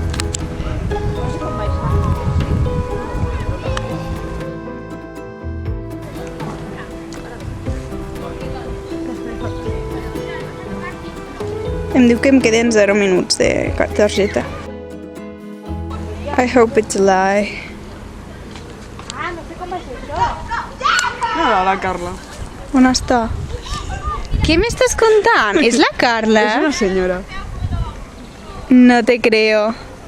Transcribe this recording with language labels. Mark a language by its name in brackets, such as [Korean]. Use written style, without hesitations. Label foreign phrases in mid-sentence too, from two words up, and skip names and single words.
[Catalan] Em diu que em queden 0 minuts de targeta. [English] I hope it's a lie. [Catalan] Mira la Carla. On està? Què m'estàs contant? És la Carla? És una senyora. [Spanish] No te creo.